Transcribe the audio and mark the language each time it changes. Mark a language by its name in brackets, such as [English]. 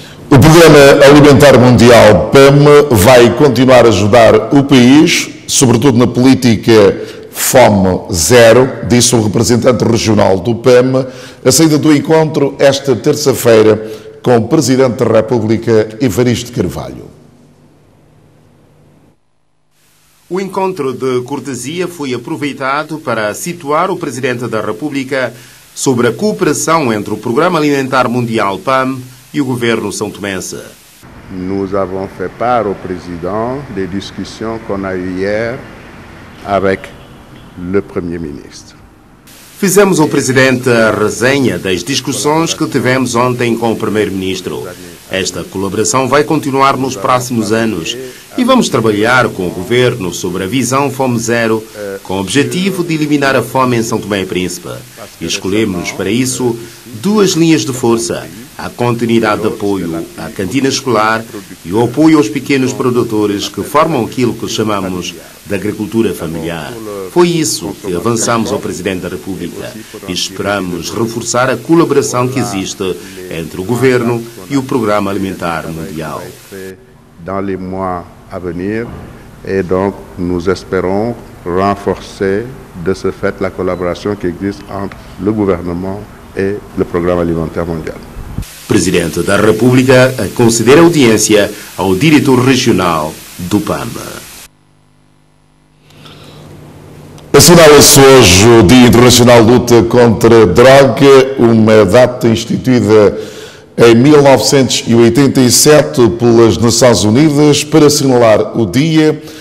[Portuguese] O Programa Alimentar Mundial PAM vai continuar a ajudar o país, sobretudo na política Fome Zero, disse o representante regional do PAM, a saída do encontro esta terça-feira com o Presidente da República, Evaristo Carvalho. O encontro de cortesia foi aproveitado para situar o Presidente da República sobre a cooperação entre o Programa Alimentar Mundial PAM e o governo são-tomense. [French] Nous avons fait part au président des discussions qu'on a eues hier avec le Premier ministre. [Portuguese] Fizemos ao Presidente a resenha das discussões que tivemos ontem com o Primeiro-Ministro. Esta colaboração vai continuar nos próximos anos e vamos trabalhar com o Governo sobre a visão Fome Zero com o objetivo de eliminar a fome em São Tomé e Príncipe. E escolhemos para isso 2 linhas de força: a continuidade de apoio à cantina escolar e o apoio aos pequenos produtores que formam aquilo que chamamos de agricultura familiar. Foi isso que avançamos ao Presidente da República e esperamos reforçar a colaboração que existe entre o Governo e o Programa Alimentar Mundial. [French] Dans les mois à venir, et donc nous espérons renforcer de ce fait la collaboration qui existe entre le gouvernement et le Programme Alimentaire Mondial. [Portuguese] Presidente da República conceder audiência ao diretor regional do PAM. Assinala-se hoje o Dia Internacional de Luta contra a Droga, uma data instituída em 1987 pelas Nações Unidas para assinalar o dia.